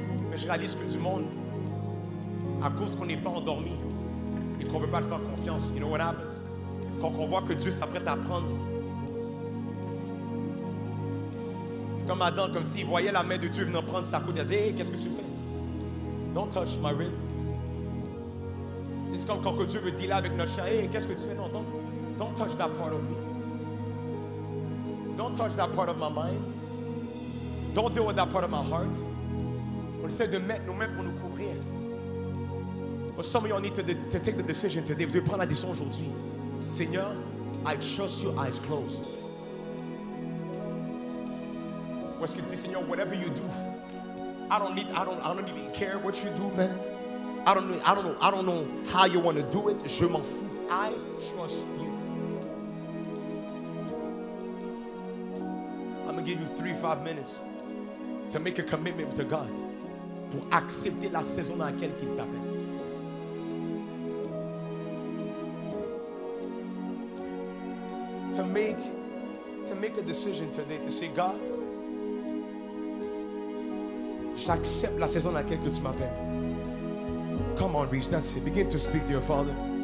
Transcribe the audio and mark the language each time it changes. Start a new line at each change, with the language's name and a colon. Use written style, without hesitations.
French: Mais je réalise que du monde, à cause qu'on n'est pas endormi et qu'on ne veut pas le faire confiance,
English: you know what happens?
French: Quand on voit que Dieu s'apprête à prendre, c'est comme Adam, comme s'il voyait la main de Dieu venir prendre sa coude, il a dit, hey, qu'est-ce que tu fais?
English: Don't touch my rib.
French: C'est comme quand Dieu veut dealer avec notre chien. Hey, qu'est-ce que tu fais?
English: Non, don't touch that part of me. Don't touch that part of my mind. Don't deal with that part of my heart.
French: On essaie de mettre nos mains pour nous couvrir.
English: But some of you need to take the decision today.
French: Vous devez prendre la décision aujourd'hui.
English: Seigneur, I trust you, eyes closed.
French: Ou est-ce que tu dis, Seigneur,
English: whatever you do, I don't even care what you do, man. I don't know how you want to do it.
French: Je m'en fous.
English: I trust you. I'm going to give you 3-5 minutes to make a commitment to God
French: pour accepter la saison dans laquelle il t'appelle.
English: To make a decision today to say, God,
French: j'accepte la saison dans laquelle tu m'appelles.
English: Come on, Reach. That's it. Begin to speak to your Father.